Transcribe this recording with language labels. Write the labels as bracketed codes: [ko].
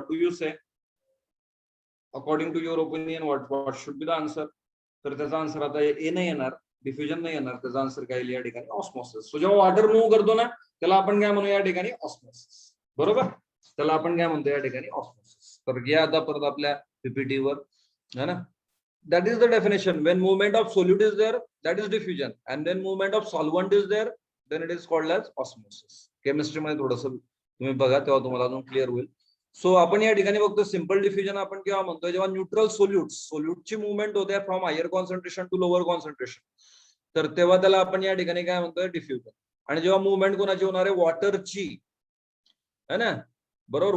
[en] What do you say, according to your opinion, what should be the answer. [mr] तर त्याचा answer आता ए नाही येणार, डिफ्युजन नाही येणार. त्याचा आन्सर काय येईल या ठिकाणी, ऑस्मॉसिस. सो जेव्हा वॉटर मूव्ह करतो ना, त्याला आपण काय म्हणू या ठिकाणी, ऑस्मॉसिस. बरोबर. त्याला आपण काय म्हणतो या ठिकाणी, ऑस्मॉसिस. तर घ्या आता परत आपल्या पीपीटीवर, है ना. [en] That is the definition. When movement of solute is there, that is diffusion, and when movement of solvent is there, then it is called as osmosis. [mr] Chemistry मध्ये थोडंसं तुम्ही बघा, तेव्हा तुम्हाला अजून क्लिअर होईल. सो आपण या ठिकाणी बघतो सिम्पल डिफ्युजन आपण केव्हा म्हणतो, जेव्हा न्यूट्रल सोल्यूटची मुवमेंट होते [en] from higher concentration to lower concentration, [mr] तर तेव्हा त्याला आपण या ठिकाणी काय म्हणतोय, डिफ्युजन. आणि जेव्हा मुवमेंट कोणाची होणार आहे, वॉटरची, है ना. बरोबर.